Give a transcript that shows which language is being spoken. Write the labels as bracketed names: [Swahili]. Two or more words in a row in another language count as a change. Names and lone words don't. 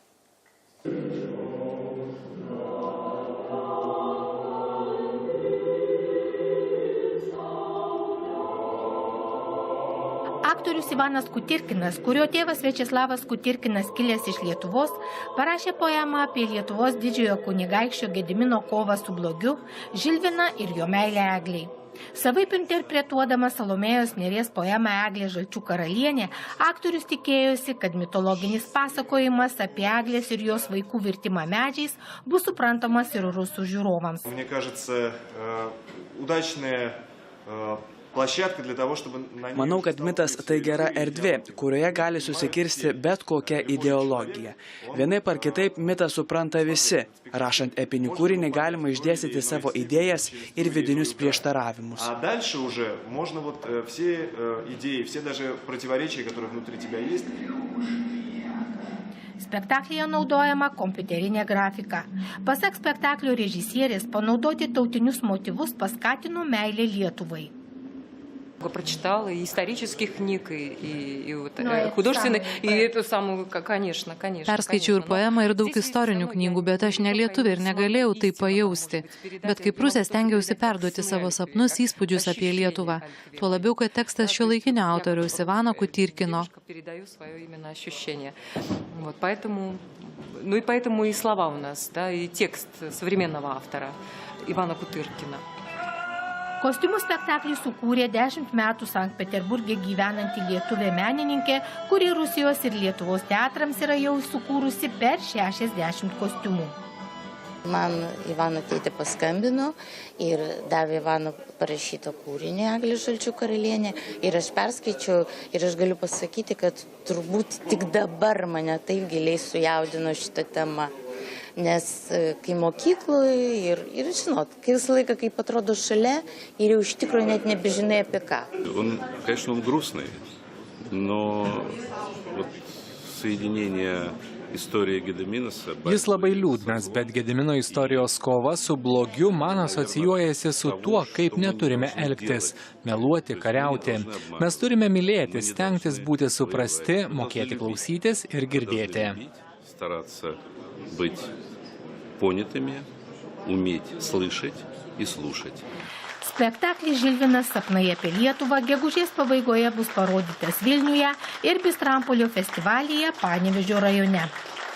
[Lithuanian] Aktorius Ivanas Kutirkinas, kurio tėvas Viačeslavas Kutirkinas kilęs iš Lietuvos, parašė poemą apie Lietuvos didžiojo kunigaikščio Gedimino kovą su blogiu, Žilviną ir jo meilę Eglei. Savaip interpretuodamas Salomėjos Nėries poemą Eglė Žalčių karalienė, aktorius tikėjosi, kad mitologinis pasakojimas apie Eglės ir jos vaikų virtimą medžiais bus suprantamas ir rusų žiūrovams. [Russian] Мне кажется, удачная площадка для того, чтобы... [Lithuanian] Manau, kad mitas tai gera erdvė, kurioje gali susikirsti bet kokia ideologija. Vienaip ar kitaip mitą supranta visi. Rašant epinį kūrinį galima išdėstyti savo idėjas ir vidinius prieštaravimus. [Russian] А дальше уже можно вот все идеи, все даже противоречия, которые внутри тебя есть. [Lithuanian] Spektaklyje naudojama kompiuterinė grafika. Pasak spektaklio režisierės, panaudoti tautinius motyvus paskatino meilę Lietuvai. [Russian] Прочитала и исторических книг, и художественных, и эту самую, конечно. [Lithuanian] Perskaičiau ir poemą, ir daug istorinių knygų, bet aš ne lietuvė ir negalėjau tai pajausti. Bet kaip rusė stengiausi perduoti savo sapnus, įspūdžius apie Lietuvą. Tuo labiau, kad tekstas šiuolaikinio autoriaus Ivano Kutirkino. [Russian] Ну и поэтому и слова у нас, да, и текст современного автора Ivano Kutirkino. [Lithuanian] Kostiumų spektaklį sukūrė 10 metų Sankt Peterburge gyvenanti lietuvė menininkė, kuri Rusijos ir Lietuvos teatrams yra jau sukūrusi per 60 kostiumų. Man Ivano tėtė paskambino ir davė Ivano parašytą kūrinį Eglė Žalčių karalienė ir aš perskaičiau ir aš galiu pasakyti, kad turbūt tik dabar mane taip giliai sujaudino šitą temą. Nes kai mokykloje ir žinot, kai visą laiką, kaip atrodo šalia ir jau iš tikrųjų net nebežinai apie ką. [Russian] Конечно, он грустный, но вот соединение истории Gedimino. [Lithuanian] Jis labai liūdnas, bet Gedimino istorijos kova su blogiu man asocijuojasi su tuo, kaip neturime elgtis, meluoti, kariauti. Mes turime mylėti, stengtis būti suprasti, mokėti klausytis ir girdėti. [Russian] Быть понятыми, уметь слышать и слушать. [Lithuanian] Spektaklis Žilvinas sapnai apie Lietuvą gegužės pabaigoje bus parodytas Vilniuje ir Bistrampolio festivalyje Panevėžio rajone.